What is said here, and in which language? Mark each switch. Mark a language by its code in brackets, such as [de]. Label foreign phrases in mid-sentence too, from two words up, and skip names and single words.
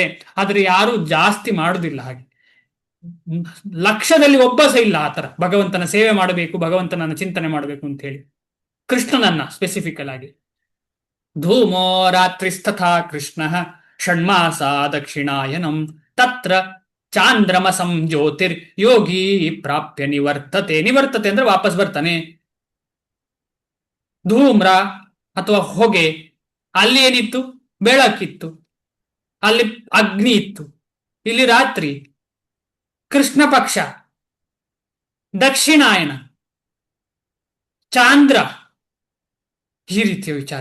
[kn] ಆದ್ರೆ ಯಾರು ಜಾಸ್ತಿ ಮಾಡುದಿಲ್ಲ ಹಾಗೆ. ಲಕ್ಷದಲ್ಲಿ ಒಬ್ಬ ಸಹ ಇಲ್ಲ ಆತರ ಭಗವಂತನ ಸೇವೆ ಮಾಡಬೇಕು, ಭಗವಂತನನ್ನ ಚಿಂತನೆ ಮಾಡಬೇಕು ಅಂತ ಹೇಳಿ, ಕೃಷ್ಣನನ್ನ ಸ್ಪೆಸಿಫಿಕಲ್ ಆಗಿ. [sa] ಧೂಮೋ ರಾತ್ರಿಸ್ತಥಾ ಕೃಷ್ಣ ಷಣ್ಮಾಸ ದಕ್ಷಿಣಾಯನಂ ತತ್ರ ಚಾಂದ್ರಮಸಂ ಜ್ಯೋತಿರ್ ಯೋಗಿ ಪ್ರಾಪ್ಯ ನಿವರ್ತತೆ [kn] ಅಂದ್ರೆ ವಾಪಸ್ ಬರ್ತಾನೆ. ಧೂಮ್ರ ಅಥವಾ ಹೊಗೆ, ಅಲ್ಲಿ ಏನಿತ್ತು? ಬೆಳಕಿತ್ತು, ಅಲ್ಲಿ ಅಗ್ನಿ ಇತ್ತು. ಇಲ್ಲಿ ರಾತ್ರಿ, ಕೃಷ್ಣ ಪಕ್ಷ, ದಕ್ಷಿಣಾಯನ, ಚಾಂದ್ರ, ಈ ರೀತಿಯ ವಿಚಾರ.